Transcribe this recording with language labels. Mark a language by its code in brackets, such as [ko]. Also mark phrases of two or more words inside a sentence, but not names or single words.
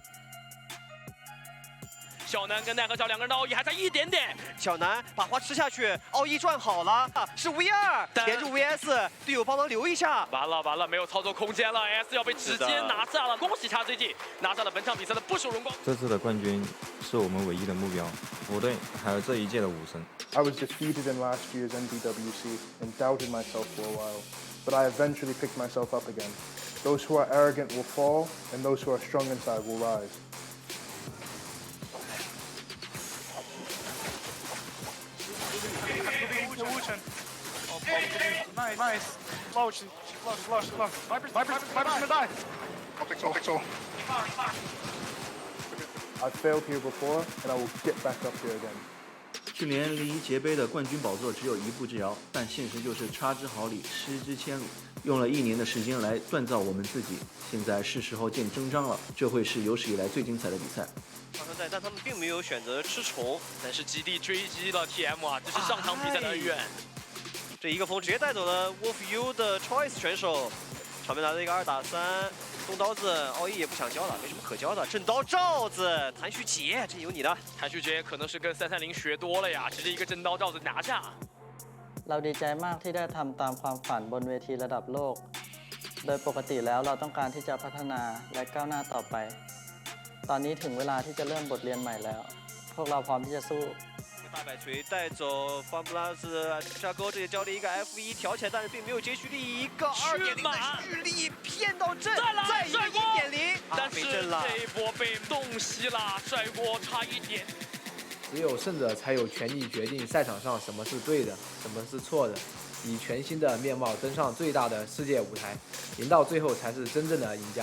[zh] 小南跟奈何桥两个人的奥义还差一点点，小南把花吃下去，奥义转好了，是 V2 连住 VS， 队友帮忙留一下。完了，没有操作空间了 ，S 要被直接拿下了，恭喜XGG拿下了本场比赛的不朽荣光。这次的冠军是我们唯一的目标，我队还有这一届的武神。 [en] I was defeated in last year's NBWC and doubted myself for a while, but I eventually picked myself up again. Those who are arrogant will fall, and those who are strong inside will rise. Nice. Low. Viper's gonna die. Pixel. I've failed here before, and I will get back up here again. [zh] 去年离捷杯的冠军宝座只有一步之遥，但现实就是差之毫厘，失之千里。用了1年的时间来锻造我们自己，现在是时候见真章了。这会是有史以来最精彩的比赛。上场赛，但他们并没有选择吃虫，但是基地追击了 TM 啊，这是上场比赛的恩怨。这一个风直接带走了 Wolf U 的 Choice 选手，场边拿了一个2打3，动刀子，奥义也不想交了，没什么可交的。震刀罩子，谭旭杰，这有你的。谭旭杰可能是跟330学多了呀，直接一个震刀罩子拿下。 [th] เราดีใจมากที่ได้ทำตามความฝันบนเวทีระดับโลก โดยปกติแล้วเราต้องการที่จะพัฒนาและก้าวหน้าต่อไป ตอนนี้ถึงเวลาที่จะเริ่มบทเรียนใหม่แล้ว พวกเราพร้อมที่จะสู้ [zh] 大摆锤带走方布拉斯沙沟，这里交了一个 F1挑起来，但是并没有接续力，一个2.0的蓄力骗到阵，再一个1.0，但是这一波被洞悉了，帅锅差一点。只有胜者才有权利决定赛场上什么是对的，什么是错的，以全新的面貌登上最大的世界舞台，赢到最后才是真正的赢家。